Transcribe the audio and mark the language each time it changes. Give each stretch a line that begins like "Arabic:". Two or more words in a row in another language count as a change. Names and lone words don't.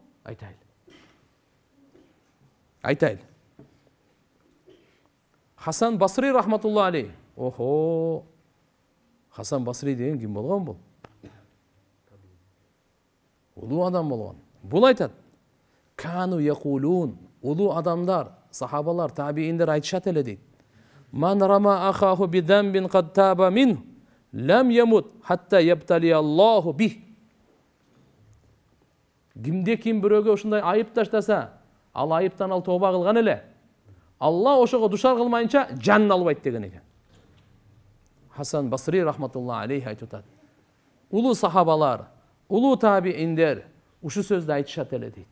Kyrgyz: Айтайлы. Айтайлы. Хасан Басри
Arabic: رحمة الله عليه.
Kyrgyz: Хасан Басри деген ким болгон бул? Улуу адам болгон. Бул айтат:
Arabic: "كانوا يقولون",
Kyrgyz: улуу адамдар, сахабалар, табииндер айтышат эле дейт.
Arabic: "من رمى أخاه بذنب قد تاب من لم يمت حتى يبتلي الله به."
Kyrgyz: Кимде ким бирөөгө ушундай айып таштаса, ал айыптан ал тооба кылган эле. Алла ошого душар кылмайынча жанын албайт деген экен. Хасан Басри
Arabic: رحمة الله عليه
Kyrgyz: айтып атат. Улуу сахабалар, улуу табииндер ушу сөздү айтышат эле дейт.